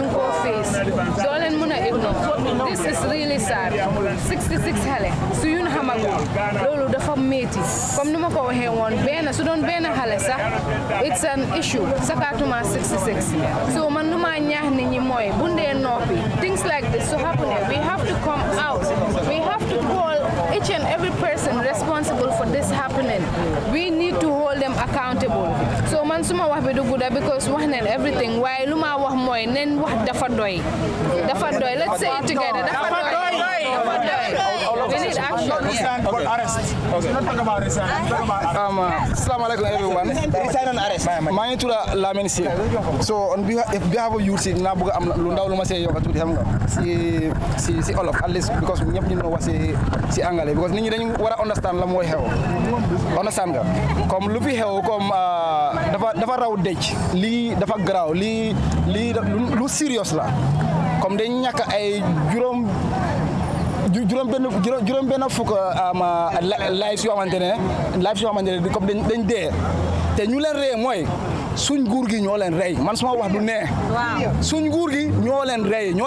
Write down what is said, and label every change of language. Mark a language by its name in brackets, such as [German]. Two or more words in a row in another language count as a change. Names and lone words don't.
[Wolof] ngi ko face doo leen mën a ignore [English] this is really sad [Wolof] 66 xale su yun xamagul loolu dafa métti comme ni ma ko waxee woon benn su doon benn xale sax [English] it's an issue [Wolof] sakatuma 66 so man lu ma ñaax nit ñi mooy bu ndee noppi [English] things like this so happening we have to come out we have to call each and every person responsible for this happening we need to hold them accountable [Wolof] so man suma wax bi du gudda [English] because [Wolof] wax neen [English] everything [Wolof] waaye lu ma wax mooy neen wax dafa doy [English] let's say it together [Wolof] dafa doy [English] we need action. Assalamu alaikum everyone. Resign on arrest. [Wolof] maa ngi tudd Lamine Sy. So [English] on behalf of youth [Wolof] na bëgg am lu ndaw lu ma see yokk tuuti xam nga si olof [English] at least [Wolof] because ñëpp ñu ngi wax si anglais because nit ñi dañu war a understand la mooy xew understand nga comme lu fi xew comme dafa raw dëj lii dafa garaaw lii lu serious la comme dañ ñàkk ay juróom benn fukk lives yoo xamante ne comme dañ dee te ñu leen rey mooy suñ nguur gi ñoo leen rey man suma wax du nee suñ nguur gi ñoo leen rey ñoo